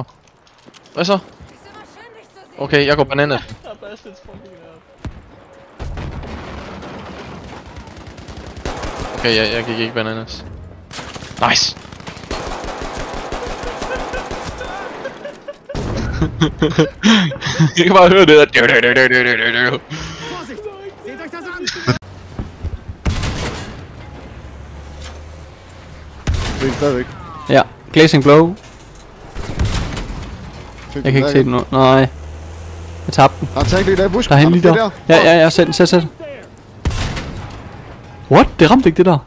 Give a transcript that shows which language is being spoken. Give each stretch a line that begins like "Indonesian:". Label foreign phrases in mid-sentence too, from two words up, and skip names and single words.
Danish: Hvad så? Okay, jeg går banana. Okay, jeg gik ikke bananas. Nice! Jeg kan bare høre det der.
German: Vorsicht! Seht euch das an!
Danish: Det er stadigvæk. Ja.
English: Glazing blow.
Danish: Jeg kan ikke se den nu. Nej. Jeg tabte den. Har han taget det der i busken? Der er han lige der. Ja, sæt. What? Det ramte ikke det der.